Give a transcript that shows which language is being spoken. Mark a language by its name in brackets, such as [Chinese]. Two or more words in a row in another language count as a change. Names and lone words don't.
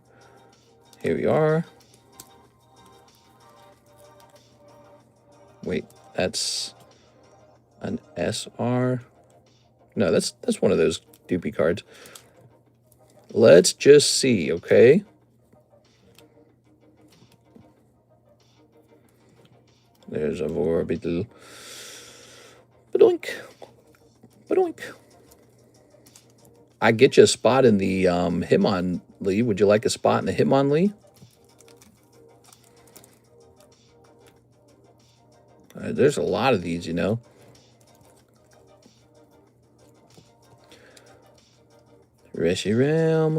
[English] Here we are. Wait, that's an SR. No, that's one of those doopy cards. Let's just see, okay? There's a Vorbital. Badoink. Badoink. I get you a spot in the Hitmonlee. Would you like a spot in the Hitmonlee? There's a lot of these, you know. Reshiram.